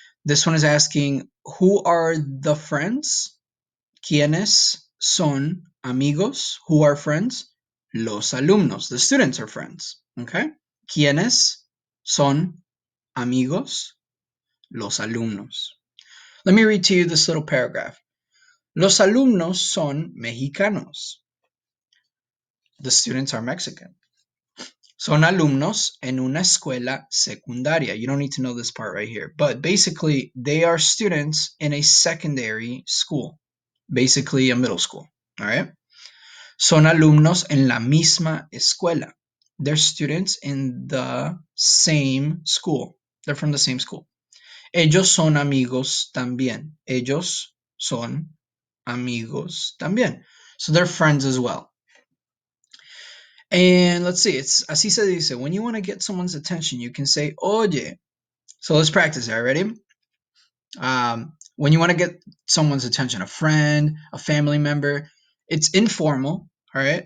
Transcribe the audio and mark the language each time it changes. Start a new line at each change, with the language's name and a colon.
English: This one is asking who are the friends?
Spanish: ¿Quiénes son amigos?
English: Who are friends?
Spanish: Los alumnos.
English: The students are friends. Okay?
Spanish: ¿Quiénes son amigos? Los alumnos.
English: Let me read to you this little paragraph.
Spanish: Los alumnos son mexicanos.
English: The students are Mexican.
Spanish: Son alumnos en una escuela secundaria.
English: You don't need to know this part right here, but basically they are students in a secondary school, basically a middle school, all right?
Spanish: Son alumnos en la misma escuela.
English: They're students in the same school. They're from the same school.
Spanish: Ellos son amigos también. Ellos son amigos también.
English: So they're friends as well. And let's see, it's
Spanish: así se dice.
English: When you want to get someone's attention, you can say oye. So let's practice that. Ready? When you want to get someone's attention, a friend, a family member, it's informal. All right.